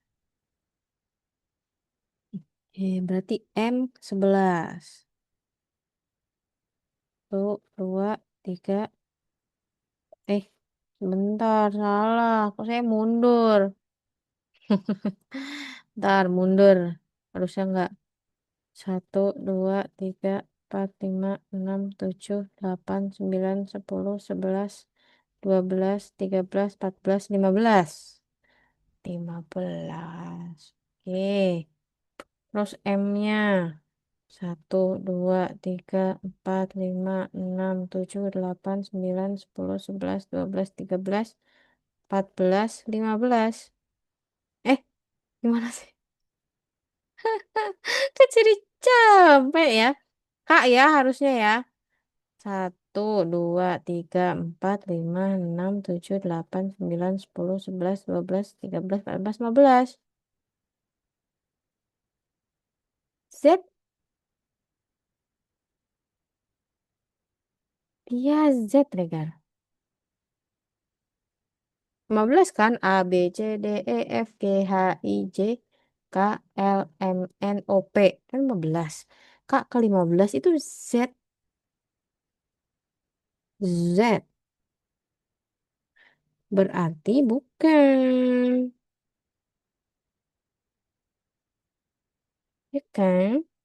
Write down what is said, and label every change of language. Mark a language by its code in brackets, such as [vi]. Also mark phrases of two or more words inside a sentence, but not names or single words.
[id] Berarti M 11. Satu, dua, tiga, eh, bentar, salah. Kok saya mundur? Ntar, mundur. Harusnya enggak. Satu, dua, tiga, empat, lima, enam, tujuh, delapan, sembilan, sepuluh, sebelas, dua belas, tiga belas, empat belas, 15. 15. Oke. Terus M-nya. Satu, dua, tiga, empat, lima, enam, tujuh, delapan, sembilan, sepuluh, sebelas, dua belas, tiga belas, empat belas, 15. Eh, gimana sih? Kan jadi capek ya. Kak ya harusnya ya. Satu, dua, tiga, empat, lima, enam, tujuh, delapan, sembilan, sepuluh, sebelas, dua belas, tiga belas, empat belas, 15. Z, dia Z, Regar. 15 kan? A, B, C, D, E, F, G, H, I, J, K, L, M, N, O, P. Kan 15. Kak, ke 15 itu Z. Z. Berarti bukan. Ya kan?